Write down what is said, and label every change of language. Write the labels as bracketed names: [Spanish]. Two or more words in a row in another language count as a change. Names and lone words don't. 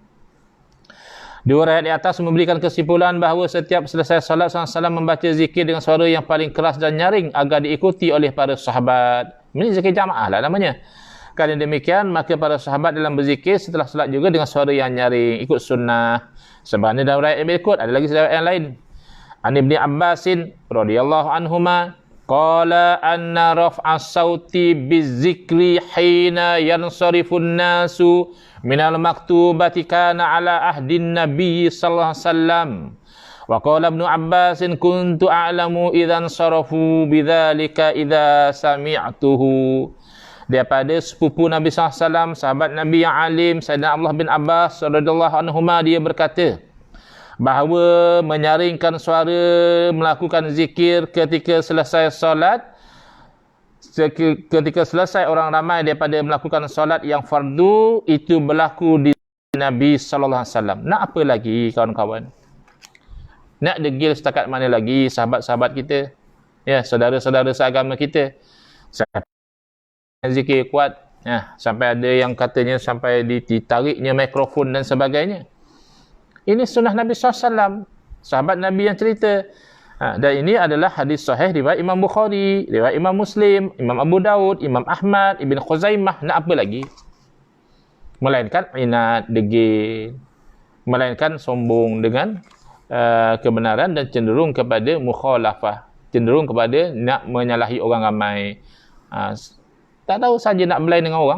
[Malay] Dua riwayat di atas memberikan kesimpulan bahawa setiap selesai salat SAW membaca zikir dengan suara yang paling keras dan nyaring agar diikuti oleh para sahabat. Ini zikir jamaah lah namanya. Kerana demikian, maka para sahabat dalam berzikir setelah salat juga dengan suara yang nyaring, ikut sunnah. Sebagaimana dalam riwayat yang berikut, ada lagi riwayat yang lain. [Arabic] عن ابن عباس رضي الله عنهما قال إن رفع الصوت بالذكر حين ينصرف الناس من المكتوبة كان على عهد النبي صلى الله عليه وسلم. وقال ابن عباس كنت أعلم إذا انصرفوا بذلك إذا سمعته. [Malay] Daripada sepupu Nabi SAW, sahabat Nabi yang alim, Sayyidina Abdullah bin Abbas [Arabic] رضي الله عنهما, [Malay] dia berkata bahawa menyaringkan suara melakukan zikir ketika selesai solat, ketika selesai orang ramai daripada melakukan solat yang fardu, itu berlaku di Nabi SAW. Nak apa lagi kawan-kawan? Nak degil setakat mana lagi sahabat-sahabat kita, ya, saudara-saudara seagama kita? Zikir kuat, ya, sampai ada yang katanya sampai ditariknya mikrofon dan sebagainya. Ini sunnah Nabi SAW, sahabat Nabi yang cerita. Dan ini adalah hadis sahih riwayat Imam Bukhari, riwayat Imam Muslim, Imam Abu Daud, Imam Ahmad, Ibn Khuzaimah. Nak apa lagi? Melainkan inat, degil, melainkan sombong dengan kebenaran dan cenderung kepada mukhalafah, cenderung kepada nak menyalahi orang ramai. Tak tahu saja nak berlain dengan orang.